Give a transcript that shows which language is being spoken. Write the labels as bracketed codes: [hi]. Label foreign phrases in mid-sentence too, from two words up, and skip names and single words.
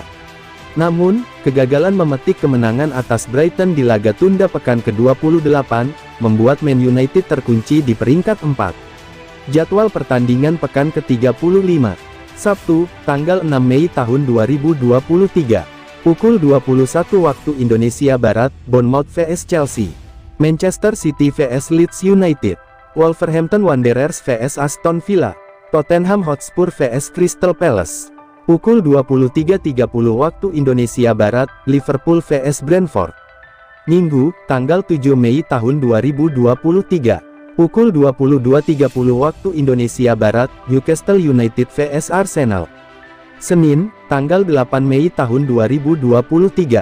[id] Namun, kegagalan memetik kemenangan atas Brighton di laga tunda pekan ke-28, membuat Man United terkunci di peringkat 4. Jadwal pertandingan pekan ke-35. Sabtu, tanggal 6 Mei tahun 2023. Pukul 21 waktu Indonesia Barat, Bournemouth vs Chelsea. Manchester City vs Leeds United. Wolverhampton Wanderers vs Aston Villa. Tottenham Hotspur vs Crystal Palace. Pukul 23.30 waktu Indonesia Barat, Liverpool vs Brentford. Minggu, tanggal 7 Mei tahun 2023. Pukul 22.30 waktu Indonesia Barat, Newcastle United vs Arsenal. Senin, tanggal 8 Mei tahun 2023.